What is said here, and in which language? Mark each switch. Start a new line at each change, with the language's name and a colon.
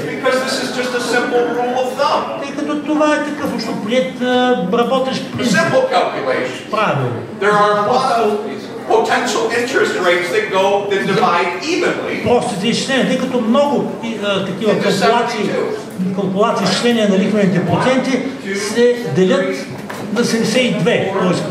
English: because this is just a simple rule of thumb.
Bulgarian: Тъй като това е такъв общоприет работещ
English: A
Bulgarian: принцип.
English: simple calculation.
Bulgarian: Правилно.
English: There are a lot of potential interest rates that divide evenly.
Bulgarian: Простите изчисления, тъй като много такива калкулации, изчисления на лихвените проценти се делят на 72, т.е.